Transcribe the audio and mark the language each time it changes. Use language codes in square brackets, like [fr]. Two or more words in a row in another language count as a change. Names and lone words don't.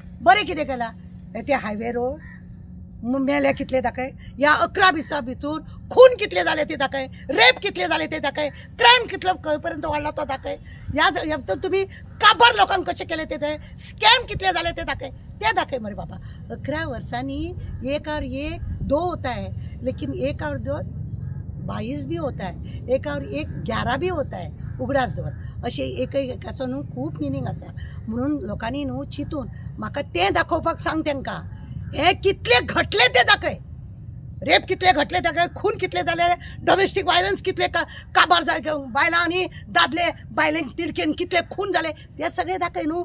[kok] बरें कितें केलां ते [en] highway road [kok] मेले कितले दाखय. ह्या 11 दिसां भितर खून कितले जाले ते दाखय, रेप कितले जाले ते दाखय, क्रायम कितलो खंय पर्यंत वाडला तो दाखय. ह्या तुम्ही काबार लोकांक कशें केले ते दाखय, स्कॅम कितले जाले ते दाखय मरे बाबा. [hi] 11 वर्सांनी 1 और 1 2 होता है, लेकिन 1 और 2 22 भी होता है, 1 और 1 11 भी होता है. [kok] उगडास दवर अशें एकाचो न्हू खूब मिनींग आसा. म्हणून लोकांनी न्हू चिंतून म्हाका तें दाखोवपाक सांग तेंकां. हे कितले घटले ते दाखय, रेप कितले घटले दाखय, खून कितले जाले, [en] domestic violence [kok] कितले काबार जाले, बायलां आनी दादले बायलेंक तिडकेन कितले खून जाले ते सगळे दाखय न्हू.